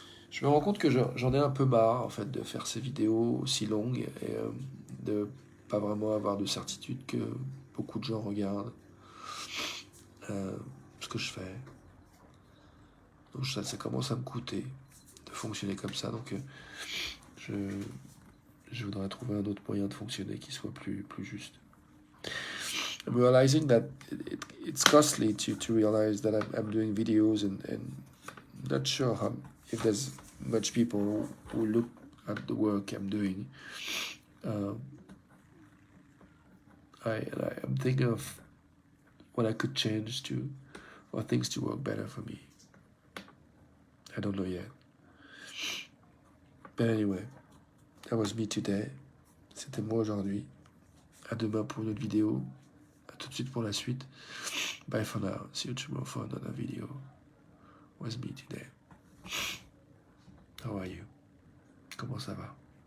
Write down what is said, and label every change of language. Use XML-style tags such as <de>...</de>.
<fr>Je me rends compte que j'en ai un peu marre en fait de faire ces vidéos aussi longues et de pas vraiment avoir de certitude que beaucoup de gens regardent ce que je fais. Donc ça commence à me coûter de fonctionner comme ça, donc je voudrais trouver un autre moyen de fonctionner qui soit plus juste.</fr> <en>I'm realizing that it's costly to realize that I'm doing videos and not sure if there's much people who look at the work I'm doing. I'm thinking of what I could change for things to work better for me. I don't know yet. But anyway, that was me today.</en> <fr>C'était moi aujourd'hui. À demain pour une autre vidéo. À tout de suite pour la suite.</fr> <en>Bye for now. See you tomorrow for another video. Was me today. How are you?</en> <fr>Comment ça va?</fr>